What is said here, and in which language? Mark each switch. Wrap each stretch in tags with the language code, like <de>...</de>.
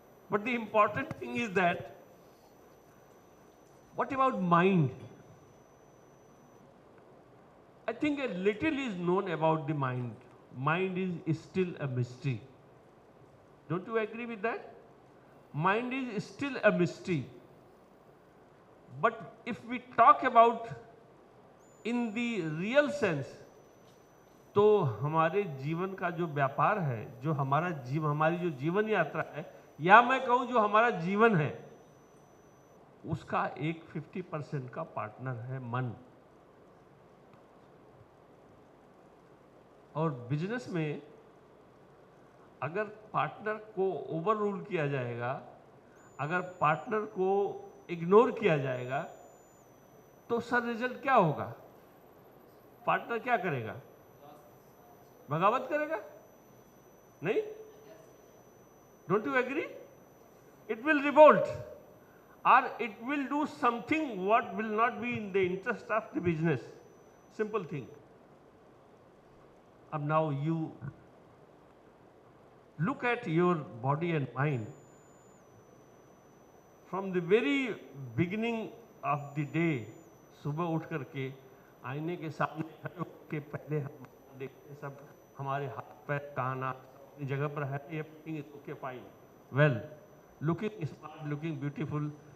<en>But the important thing is that, what about mind? I think a little is known about the mind. Mind is still a mystery. Don't you agree with that? Mind is still a mystery. But if we talk about in the real sense,</en> <hi>तो हमारे जीवन का जो व्यापार है, जो हमारी जो जीवन यात्रा है, या मैं कहूं जो हमारा जीवन है, उसका एक 50% का पार्टनर है मन। और बिजनेस में अगर पार्टनर को ओवर रूल किया जाएगा, अगर पार्टनर को इग्नोर किया जाएगा, तो सर रिजल्ट क्या होगा? पार्टनर क्या करेगा? बगावत करेगा? नहीं?</hi> <en>Don't you agree? It will revolt, or it will do something what will not be in the interest of the business. Simple thing. And now you look at your body and mind. From the very beginning of the day,</en> <hi>सुबह उठ करके आईने के सामने खड़े होकर पहले हम देखते हैं सब हमारे हाथ पैर कान अपनी जगह पर है,</hi> <en>Everything is okay fine, well, looking smart, looking beautiful.</en>